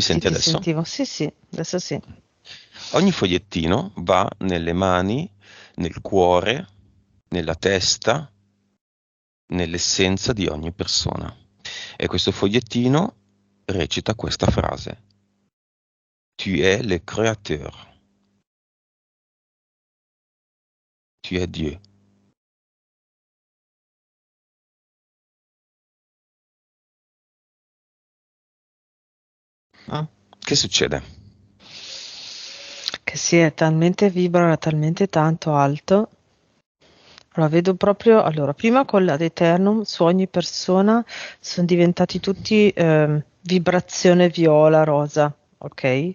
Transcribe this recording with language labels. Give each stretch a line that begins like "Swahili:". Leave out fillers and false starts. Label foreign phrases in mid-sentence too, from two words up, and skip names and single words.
Italian: scatti senti ti adesso? sentivo. Sì, sì, adesso sì. Ogni fogliettino va nelle mani, nel cuore, nella testa, nell'essenza di ogni persona. E questo fogliettino recita questa frase:
French: Tu es le créateur, tu es Dieu. Mm.
Italian: Che succede? Che sì, è talmente vibra talmente tanto alto. Allora, vedo proprio, allora, prima con l'
Latin: ad eternum
Italian: su ogni persona sono diventati tutti vibrazione viola, rosa, ok?